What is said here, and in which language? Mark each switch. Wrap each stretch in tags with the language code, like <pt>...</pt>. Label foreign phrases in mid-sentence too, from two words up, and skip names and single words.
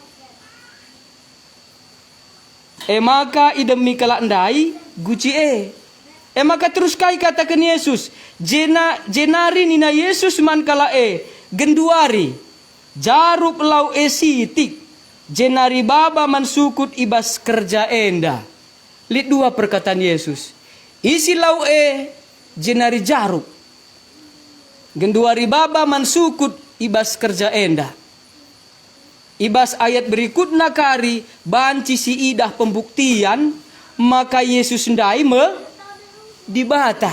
<btx>Maka idemi kalak ndai guci maka terus kai katakan Yesus jenari nina Yesus man kala genduari jaruk lau sitik jenari baba mansukut ibas kerja enda.</btx> <id>Lihat dua perkataan</id> <btx>Yesus. Isi lau jenari jaruk. Genduari baba mansukut ibas kerja enda. Ibas ayat berikutnya kari banci si idah pembuktian maka Yesus ndai dibata.</btx>